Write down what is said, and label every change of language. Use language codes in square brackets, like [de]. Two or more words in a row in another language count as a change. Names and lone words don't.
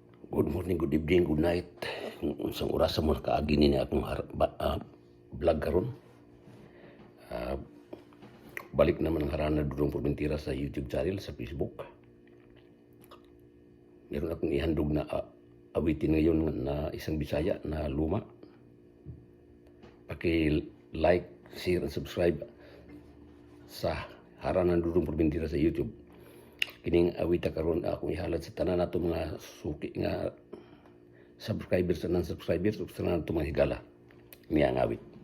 [en] Good morning, good evening, good night. [ceb] Kung unsang oras mo nakaagi nini akong har-, ba-, ah, vlog karon. Ah, balik naman ang Harana Dudong Pormentira sa YouTube channel, sa Facebook. [tl] Meron akong ihandog na, ah, awitin ngayon na isang Bisaya na luma. [ceb] Paki-like, [en] share, and subscribe [ceb] sa Harana Dudong Pormentira sa YouTube. Kining awita karon akong ihalad sa tanan nato mga suki nga subscribers, sa non-subscribers, ug sa tanan nato mga higala. Ini ang awit.